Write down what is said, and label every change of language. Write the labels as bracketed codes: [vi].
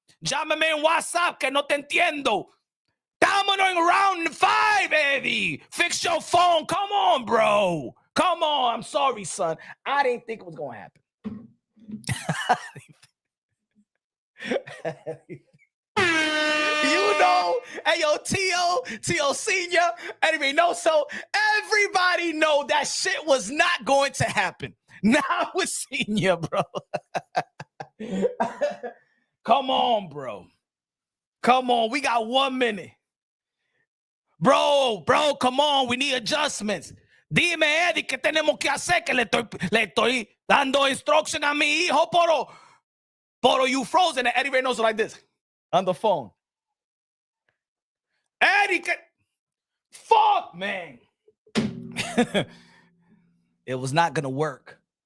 [es] Llámame en WhatsApp que no te entiendo. [en] Dominating round 5, Eddy. Fix your phone. Come on, bro. Come on. I'm sorry, son. I didn't think it was going to happen. You know, hey yo, Tio Senior, Eddy Reynoso, everybody know that shit was not going to happen. Not with Senior, bro. Come on, bro. Come on, we got 1 minute. Bro, come on, we need adjustments. [es] Dime, Eddy, ¿qué tenemos que hacer? Que le estoy dando instruction a mi hijo, Poro, [en] you frozen. And Eddy Reynoso like this on the phone. Eddy, fuck, man. It was not going to work.